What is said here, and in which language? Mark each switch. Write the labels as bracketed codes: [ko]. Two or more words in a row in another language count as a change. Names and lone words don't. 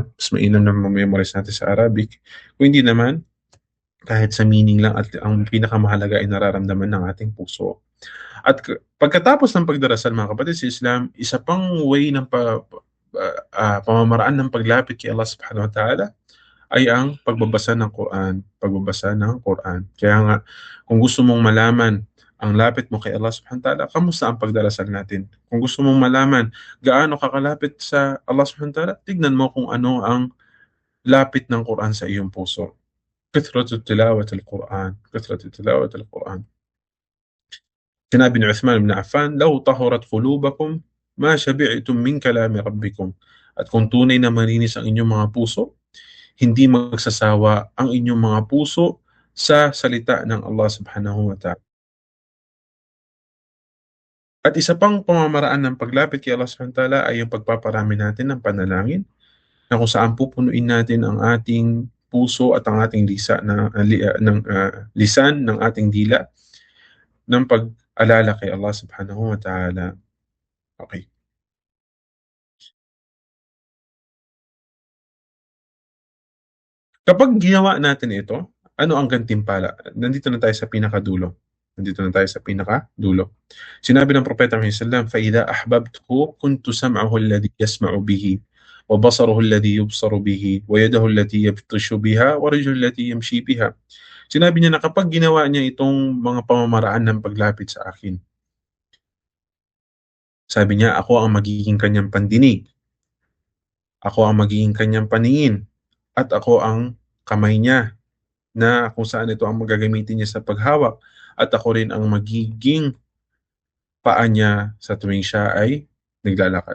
[tl] Mas mainam na memorize natin sa Arabic. Kung hindi naman, kahit sa meaning lang, at ang pinakamahalaga ay nararamdaman ng ating puso. At pagkatapos ng pagdarasal, mga kapatid sa Islam, isa pang way ng pamamaraan ng paglapit kay Allah [ar] سبحانه وتعالى [tl] ay ang pagbabasa ng Quran. Pagbabasa ng Quran. Kaya nga, kung gusto mong malaman ang lapit mo kay Allah [ar] سبحانه وتعالى, [tl] kamusta ang pagdarasal natin? Kung gusto mong malaman gaano kakalapit sa Allah [ar] سبحانه وتعالى, [tl] tignan mo kung ano ang lapit ng Quran sa iyong puso. [ar] كثرة تلاوة القرآن. كثرة تلاوة القرآن. [tl] Sinabi ni [ar] Uthman ibn Affan, "لو طهرت قلوبكم ما شبعتم من كلام ربكم." [tl] At kung tunay na malinis ang inyong mga puso, hindi magsasawa ang inyong mga puso sa salita ng Allah [ar] سبحانه وتعالى. [tl] At isa pang pamamaraan ng paglapit kay Allah [ar] سبحانه وتعالى [tl] ay yung pagpaparami natin ng panalangin, na kung saan pupunuin natin ang ating puso at ang ating lisan ng ating dila ng pag-alala kay Allah [ar] سبحانه وتعالى. [tl] Okay. Kapag ginawa natin ito, ano ang gantimpala? Nandito na tayo sa pinakadulo. Sinabi ng Propeta [ar] Muhammad صلى الله عليه وسلم, فَإِذَا أَحْبَبْتُهُ كُنْتُ سَمْعَهُ الَّذِي يَسْمَعُ بِهِ وَبَصَرُهُ الَّذِي يُبْصَرُ بِهِ وَيَدَهُ الَّتِي يَبْطِشُ بِهَا وَرِجْلُهُ الَّتِي يَمْشِي بِهَا. [tl] Sinabi niya na kapag ginawa niya itong mga pamamaraan ng paglapit sa akin, sabi niya, ako ang magiging kanyang pandinig, ako ang magiging kanyang paningin, at ako ang kamay niya na kung saan ito ang magagamitin niya sa paghawak, at ako rin ang magiging paa niya sa tuwing siya ay naglalakad.